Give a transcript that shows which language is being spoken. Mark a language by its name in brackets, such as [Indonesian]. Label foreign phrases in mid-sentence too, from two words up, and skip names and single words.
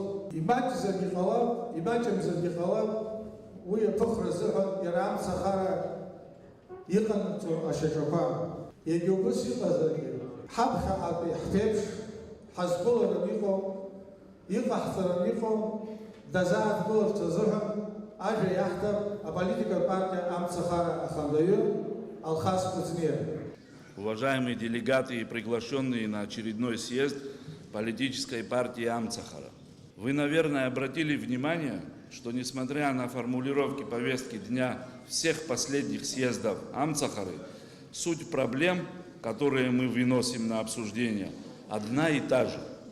[Abkhazian] Имаҷзаргьы ҟалап, имаҷымзаргьы ҟалап, уи аԥыхра азыҳәан иара амцахара иҟанаҵо ашьаҿақәа. Егьа убыс иҟазаргьы ҳаԥхьаҟатәи ҳԥеиԥш ҳазқәылараны иҟоу, иҟаҳҵараны иҟоу дазааҭгыларц азыҳәан ажәа иаҳҭап аполитикатә партиа амцахара ахантаҩы Алхас Куцнер. [Russian] Уважаемые делегаты и приглашенные на очередной съезд политической партии Амцахара, вы, наверное, обратили внимание, что несмотря на формулировки повестки дня всех последних съездов Амцахары, суть проблем, которые мы выносим на обсуждение, одна и та же.